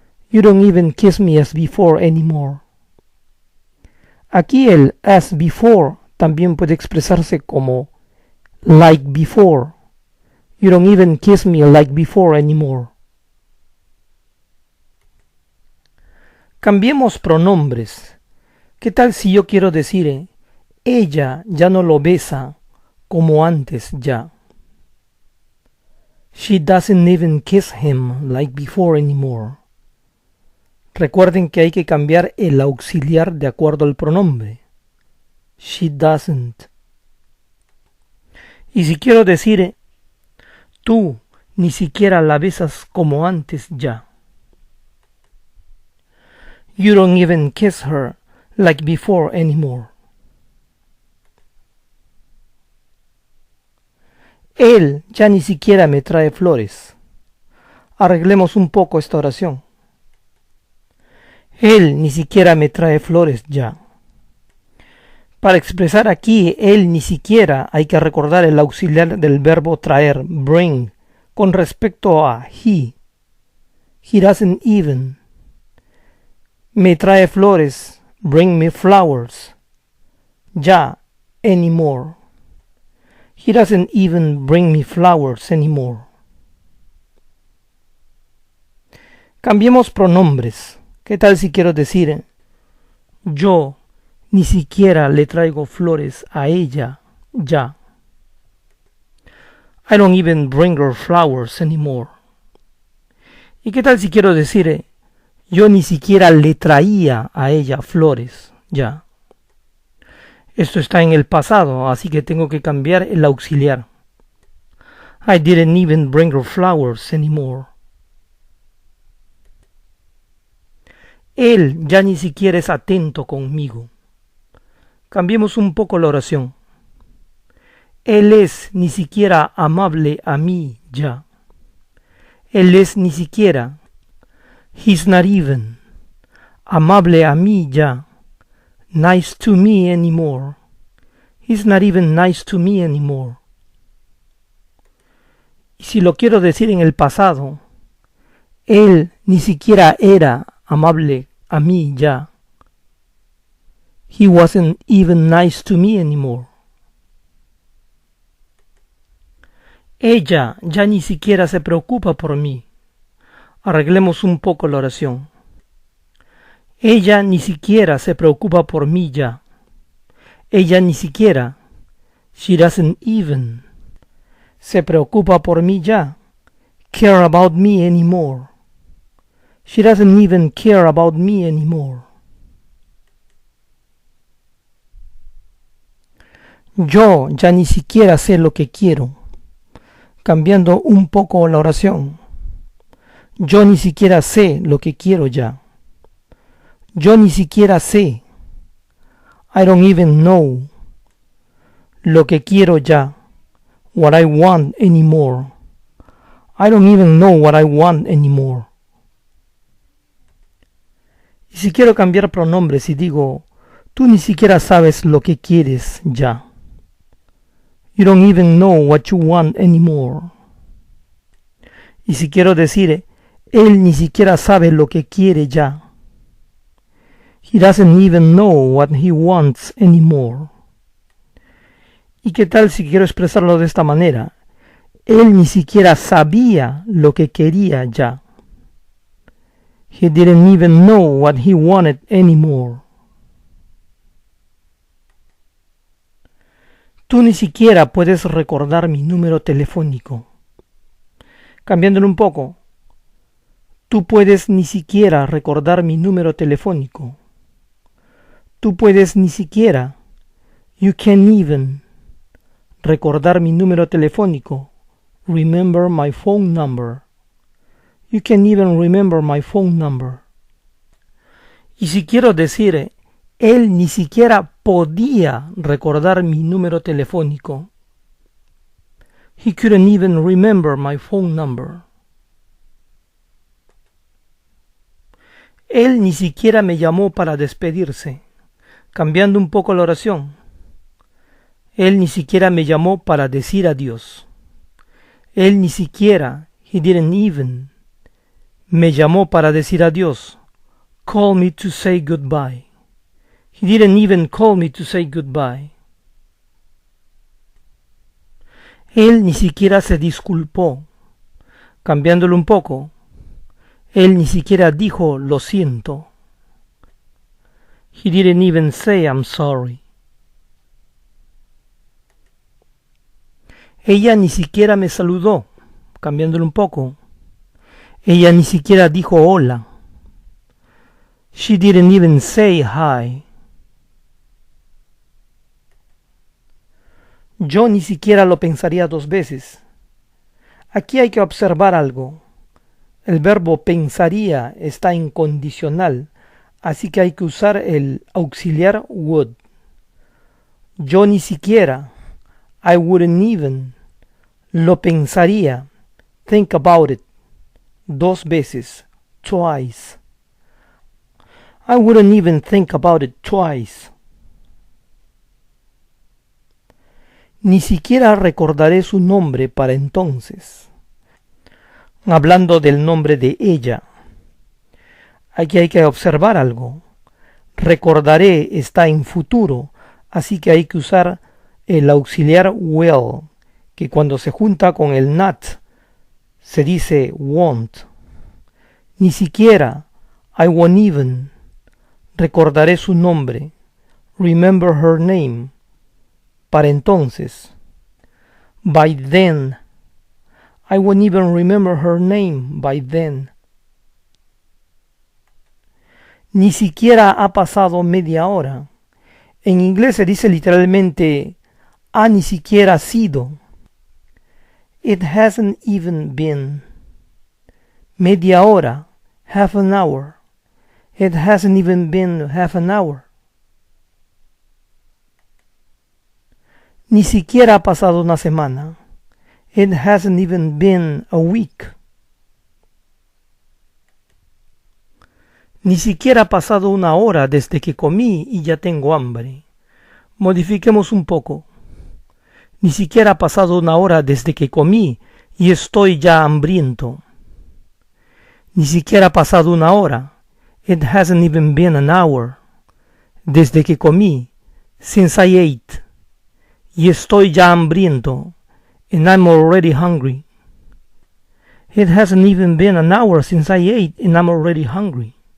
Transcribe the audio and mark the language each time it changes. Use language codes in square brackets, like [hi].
[en] You don't even kiss me as before anymore. [es] Aquí el [en] as before [es] también puede expresarse como [en] like before. You don't even kiss me like before anymore. [es] Cambiemos pronombres. ¿Qué tal si yo quiero decir ella ya no lo besa como antes ya? [en] She doesn't even kiss him like before anymore. [es] Recuerden que hay que cambiar el auxiliar de acuerdo al pronombre. [en] She doesn't. [es] Y si quiero decir tú ni siquiera la besas como antes ya. [en] You don't even kiss her like before anymore. [es] Él ya ni siquiera me trae flores. Arreglemos un poco esta oración. Él ni siquiera me trae flores ya. Para expresar aquí él ni siquiera hay que recordar el auxiliar del verbo traer, bring, con respecto a he. [en] He doesn't even. [es] Me trae flores, [en] bring me flowers. [es] Ya, [en] anymore. He doesn't even bring me flowers anymore. [es] Cambiemos pronombres. ¿Qué tal si quiero decir yo ni siquiera le traigo flores a ella ya? [en] I don't even bring her flowers anymore. [es] ¿Y qué tal si quiero decir yo ni siquiera le traía a ella flores ya? Esto está en el pasado, así que tengo que cambiar el auxiliar. [en] I didn't even bring her flowers anymore. [es] Él ya ni siquiera es atento conmigo. Cambiemos un poco la oración. Él es ni siquiera amable a mí ya. Él es ni siquiera. [en] He's not even. [es] Amable a mí ya. [en] Nice to me anymore. He's not even nice to me anymore. [es] Y si lo quiero decir en el pasado, él ni siquiera era amable a mí ya. [en] He wasn't even nice to me anymore. [es] Ella ya ni siquiera se preocupa por mí. Arreglemos un poco la oración. Ella ni siquiera se preocupa por mí ya. Ella ni siquiera. [en] She doesn't even. [es] Se preocupa por mí ya. [en] Care about me anymore. She doesn't even care about me anymore. [es] Yo ya ni siquiera sé lo que quiero. Cambiando un poco la oración. Yo ni siquiera sé lo que quiero ya. Yo ni siquiera sé. [en] I don't even know. [es] Lo que quiero ya. [en] What I want anymore. I don't even know what I want anymore. [es] Y si quiero cambiar pronombres y digo, tú ni siquiera sabes lo que quieres ya. [en] You don't even know what you want anymore. [es] Y si quiero decir, él ni siquiera sabe lo que quiere ya. [en] He doesn't even know what he wants anymore. [es] ¿Y qué tal si quiero expresarlo de esta manera? Él ni siquiera sabía lo que quería ya. [en] He didn't even know what he wanted anymore. [es] Tú ni siquiera puedes recordar mi número telefónico. Cambiándolo un poco. Tú puedes ni siquiera recordar mi número telefónico. Tú puedes ni siquiera, [en] you can't even, [es] recordar mi número telefónico. [en] Remember my phone number. You can't even remember my phone number. [es] Y si quiero decir, él ni siquiera podía recordar mi número telefónico. [en] He couldn't even remember my phone number. [es] Él ni siquiera me llamó para despedirse. Cambiando un poco la oración. Él ni siquiera me llamó para decir adiós. Él ni siquiera, [en] he didn't even, [es] me llamó para decir adiós. [en] Call me to say goodbye. He didn't even call me to say goodbye. [es] Él ni siquiera se disculpó. Cambiándolo un poco. Él ni siquiera dijo lo siento. [en] He didn't even say I'm sorry. [es] Ella ni siquiera me saludó. Cambiándolo un poco. Ella ni siquiera dijo hola. [en] She didn't even say hi. [es] Yo ni siquiera lo pensaría dos veces. Aquí hay que observar algo. El verbo pensaría está incondicional, así que hay que usar el auxiliar would. Yo ni siquiera, [en] I wouldn't even, [es] lo pensaría, [en] think about it, [es] dos veces, twice. [en] I wouldn't even think about it twice. [es] Ni siquiera recordaré su nombre para entonces. Hablando del nombre de ella. Aquí hay que observar algo. Recordaré está en futuro, así que hay que usar el auxiliar will, que cuando se junta con el not, se dice won't. Ni siquiera, [en] I won't even, [es] recordaré su nombre, [en] remember her name, [es] para entonces. [en] By then, I won't even remember her name by then. [es] Ni siquiera ha pasado media hora. En inglés se dice literalmente ha ni siquiera sido. [en] It hasn't even been. [es] Media hora, [en] half an hour. It hasn't even been half an hour. [es] Ni siquiera ha pasado una semana. [en] It hasn't even been a week. [es] Ni siquiera ha pasado una hora desde que comí y ya tengo hambre. Modifiquemos un poco. Ni siquiera ha pasado una hora desde que comí y estoy ya hambriento. Ni siquiera ha pasado una hora. [en] It hasn't even been an hour. [es] Desde que comí, [en] since I ate. [es] Y estoy ya hambriento. [en] And I'm already hungry. It hasn't even been an hour since I ate and I'm already hungry.